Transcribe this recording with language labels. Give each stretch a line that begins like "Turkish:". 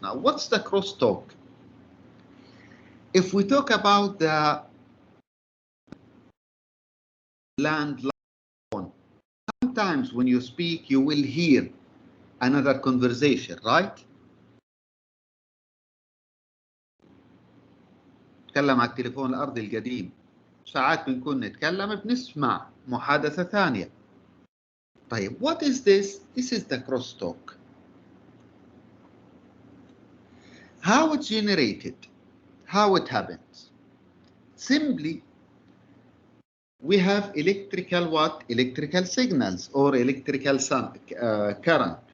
English: Now, what's the crosstalk? If we talk about the landline, sometimes when you speak, you will hear another conversation, right?
Arabic: نتكلم على التليفون الأرضي القديم، ساعات بنكون نتكلم بنسمع محادثة ثانية. طيب,
English: what is this? This is the crosstalk. How it's generated, how it happens. Simply, we have electrical signals or electrical current.